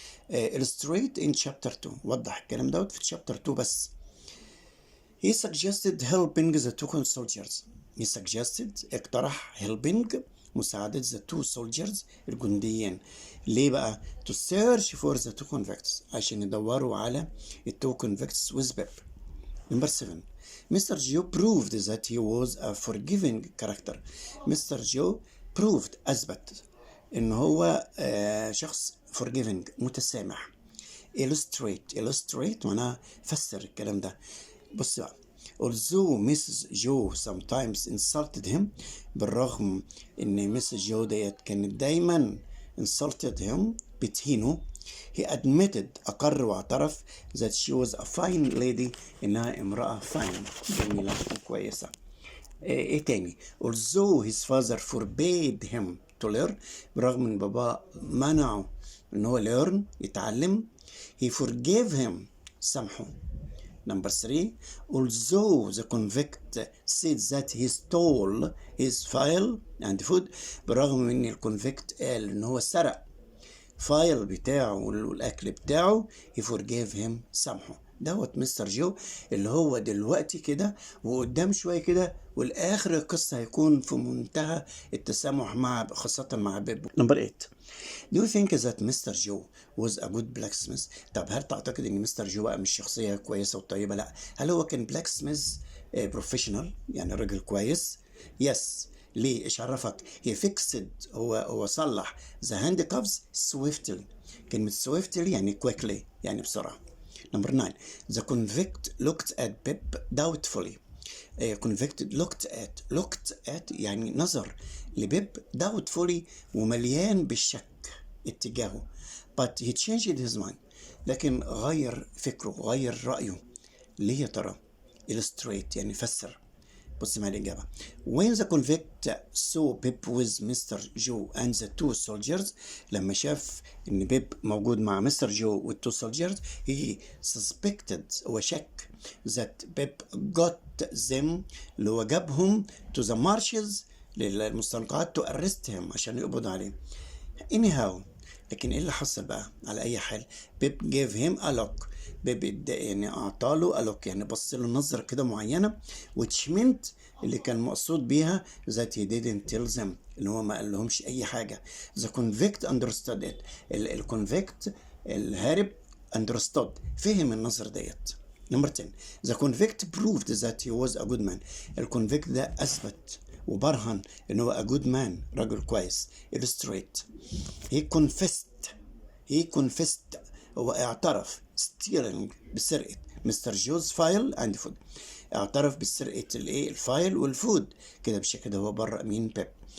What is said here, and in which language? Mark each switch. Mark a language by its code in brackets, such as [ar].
[en] illustrate in chapter 2 [ar] وضح الكلام دوت في [en] chapter 2 بس. He suggested helping the two soldiers. He suggested اقترح helping مساعدة the two soldiers الجنديين. [ar] ليه بقى؟ [en] to search for the two convicts [ar] عشان يدوروا على [en] the two convicts with Pep. Number 7 Mr. Joe proved that he was a forgiving character. Mr. Joe proved [ar] أثبت إن هو شخص forgiving متسامح. [en] illustrate [ar] معناها فسر الكلام ده. بص بقى [en] although Mrs. Joe sometimes insulted him [ar] بالرغم إن [en] Mrs. Joe [ar] ديت كانت دايما [en] insulted him [ar] بتهينه [en] he admitted [ar] أقر واعترف [en] that she was a fine lady [ar] إنها امرأة fine جميلة وكويسة. إيه تاني [en] although his father forbade him to learn. [ar] برغم ان بابا منعه ان هو learn يتعلم. [en] He forgave him [ar] سامحه. [en] Number 3, although the convict said that he stole his file and food. [ar] برغم من ان الكونفكت قال ان هو سرق فايل بتاعه والاكل بتاعه. [en] he forgave him [ar] سامحه. دوت مستر جو اللي هو دلوقتي كده وقدام شويه كده والاخر القصه هيكون في منتهى التسامح مع خاصه مع بيب. [en] Number 8, do you think that Mr. Joe was a good blacksmith? [ar] طب هل تعتقد ان مستر جو بقى مش شخصيه كويسه وطيبه؟ لا. هل هو كان blacksmith بروفيشنال يعني راجل كويس؟ [en] yes. [ar] ليه؟ ايش عرفك؟ [en] he fixed [ar] هو صلح [en] the handcuffs swiftly. [ar] كلمة [en] swiftly [ar] يعني [en] quickly [ar] يعني بسرعة. [en] Number 9, the convict looked at Pip doubtfully. convicted looked at [ar] يعني نظر لبيب doubtfully ومليان بالشك اتجاهه. [en] but he changed his mind. [ar] لكن غير فكره غير رأيه. ليه يا ترى؟ illustrate يعني فسر. بص معايا الإجابة. [en] when the convict saw Pip with Mr. Joe and the two soldiers. [ar] لما شاف إن بيب موجود مع مستر جو والتو soldiers [en] he suspected [ar] هو شك [en] that Pip got them [ar] اللي هو جابهم [en] to the marshes [ar] للمستنقعات [en] to arrest him [ar] عشان يقبض عليه. anyhow لكن ايه اللي حصل بقى؟ على اي حال بيب [en] gave him a look. [ar] بيب يعني اعطاله a look يعني بص له نظره كده معينه [en] which meant [ar] اللي كان مقصود بيها [en] that he didn't tell them [ar] اللي هو ما قال لهمش اي حاجه. [en] the convict understood it. [ar] الكونفيكت الهارب understood فهم النظر ديت. [en] Number 10, the convict proved that he was a good man. [ar] الكونفيكت ده اثبت وبرهن ان هو [en] a good man [ar] رجل كويس. [en] illustrate he confessed [ar] هو اعترف [en] stealing [ar] بسرقة مستر جوز فايل [en] and food. [ar] اعترف بسرقة الايه الفايل والفود كده بالشكل ده هو برأ مين بيب.